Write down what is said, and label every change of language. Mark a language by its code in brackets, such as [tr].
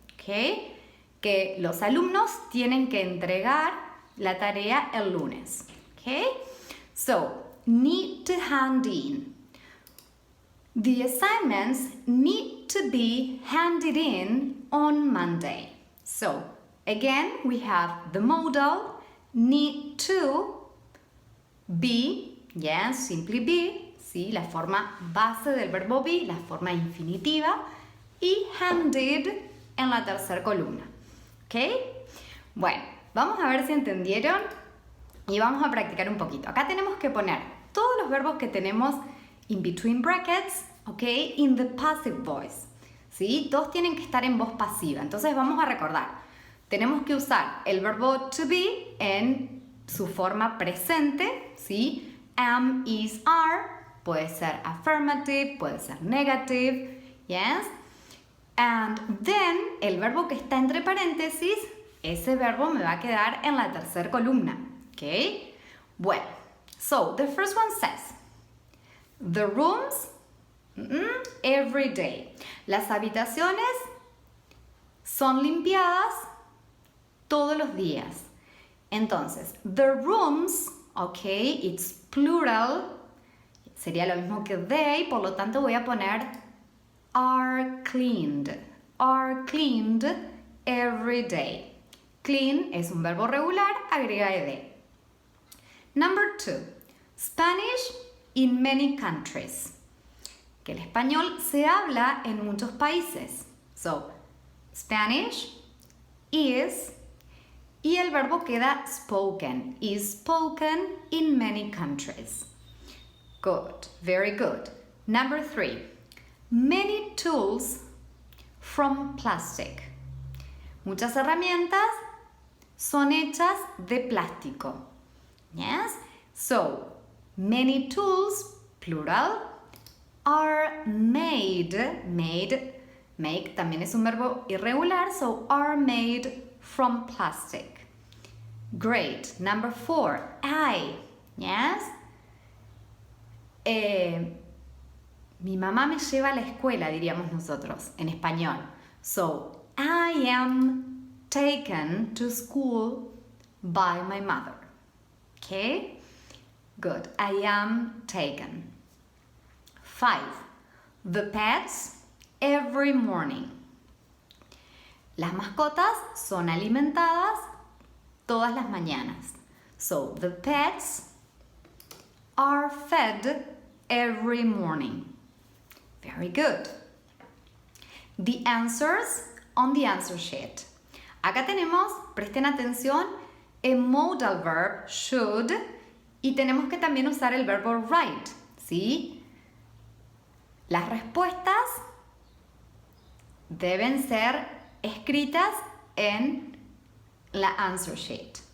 [es] ¿Ok? Que los alumnos tienen que entregar la tarea el lunes. [en] Okay? So, need to hand in. The assignments need to be handed in on Monday. So, again, we have the modal, need to, be, yes, simply be, ¿sí? [es] La forma base del verbo be, la forma infinitiva, y handed en la tercera columna. ¿Ok? Bueno, vamos a ver si entendieron y vamos a practicar un poquito. Acá tenemos que poner todos los verbos que tenemos [en] in between brackets, [es] ¿ok? [en] In the passive voice, [es] ¿sí? Todos tienen que estar en voz pasiva. Entonces vamos a recordar. Tenemos que usar el verbo to be en su forma presente, ¿sí? Am, is, are. Puede ser affirmative, puede ser negative, yes? [en] And then, [es] el verbo que está entre paréntesis, ese verbo me va a quedar en la tercera columna. ¿Ok? [en] Well, so the first one says, the rooms, every day. [es] Las habitaciones son limpiadas todos los días. Entonces, [en] the rooms, [es] ok, [en] it's plural, [es] sería lo mismo que they, por lo tanto voy a poner [en] are cleaned every day. [es] Clean es un verbo regular, agrega ed. [en] Number 2, Spanish in many countries. [es] Que el español se habla en muchos países. [en] So, Spanish is, [es] y el verbo queda [en] spoken, is spoken in many countries. Good, very good. Number 3, many tools from plastic. [es] Muchas herramientas son hechas de plástico. Yes? [en] So, many tools, plural, are made. Make [es] también es un verbo irregular, [en] so are made from plastic. Great. Number 4, I. Yes? [es] Mi mamá me lleva a la escuela, diríamos nosotros, en español. [en] So, I am taken to school by my mother. Okay? Good. I am taken. 5. the pets every morning. [es] Las mascotas son alimentadas todas las mañanas. [en] So, the pets are fed every morning. Very good. The answers on the answer sheet. [es] Acá tenemos, presten atención, [en] a modal verb should [es] y tenemos que también usar el verbo write, ¿sí? Las respuestas deben ser escritas en la answer sheet.